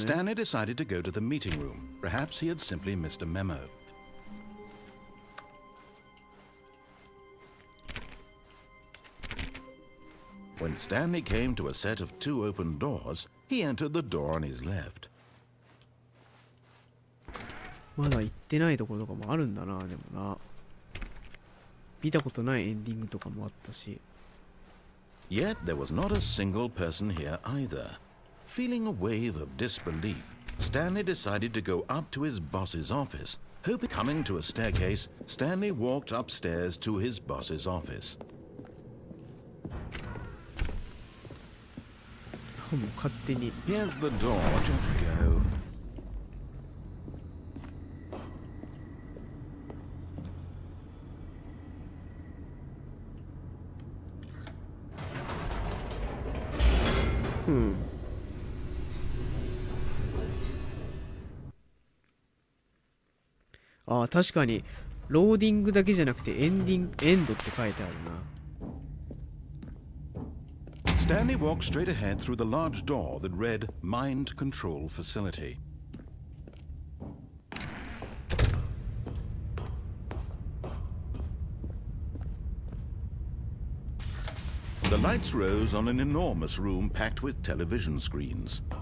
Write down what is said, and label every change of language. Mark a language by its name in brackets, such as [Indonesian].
[English] Stanley decided to go to the meeting room. Perhaps he had simply missed a memo. When Stanley came to a set of 2 open doors, he entered the door on his left. [Japanese] まだ行ってないところとかもあるんだな。でもな見たことないエンディングとかもあったし [English] Yet there was not a single person here either. Feeling a wave of disbelief, Stanley decided to go up to his boss's office. Coming to a staircase, Stanley walked upstairs to his boss's office. [Japanese] もう勝手に [English] Here's the door, just go. Hmm. [Japanese] ああ確かにローディングだけじゃなくてエンドって書いてあるな [English] Stanley walked straight ahead through the large door that read Mind Control Facility. The lights rose on an enormous room packed with television screens.